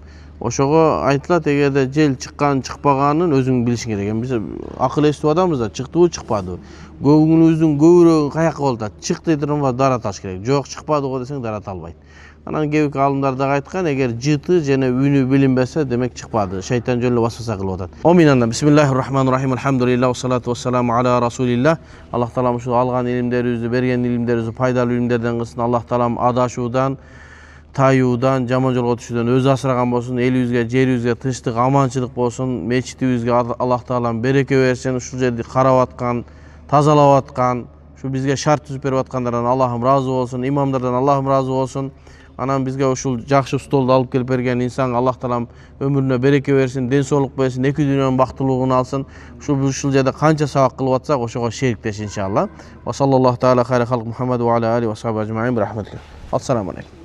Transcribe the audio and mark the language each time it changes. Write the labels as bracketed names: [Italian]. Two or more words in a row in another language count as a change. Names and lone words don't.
[Kyrgyz] Ошого айтылат, эгерде жел чыккан чыкпаганын өзүң билишиң керек. Биз акыл эстүү адамбыз да, чыктыбы чыкпадыбы. Көңүлүбүздүн көбүрөөгү каяка болуп атат. Чыкты турганда дараташ керек. Жок, чыкпады го десең дарата албайт. Анан кээбек алымдар дагы айткан, эгер жыты жана үнү билинбесе, демек чыкпады. Шайтан жөн эле басбаса кылып атат. Оминан. [Arabic] بسم الله الرحمن الرحيم. الحمد لله الصلاة والسلام على رسول الله. [Kyrgyz] Аллах таалам ушу алган илимдерибизди, берген илимдерибизди пайдалуу илимдерден кылсын. Аллах таалам адашуудан, таюудан, жаман жолго түшүүдөн өзү асыраган болсун. Элибизге, жерибизге тынчтык, аманчылык болсун. Мечитибизге Аллах таалам береке берсин. Ушул жерди карап аткан, тазалап аткан, ушу бизге шарт түзүп берип аткандардан Аллахым разы болсун. Имамдардан Аллахым разы болсун. Анан бизге ушул жакшы столду алып келип берген инсан Аллах таалам өмүрүнө береке берсин, ден соолук берсин, эки дүйнөнүн бактылуулугун алсын. Ушул жерде канча сабак кылып атсак, ошого шериктеш иншалла. [Arabic] وصلى الله تعالى خير خلق محمد وعلى آل وصحب أجمعين. رحمة الله السلام عليكم.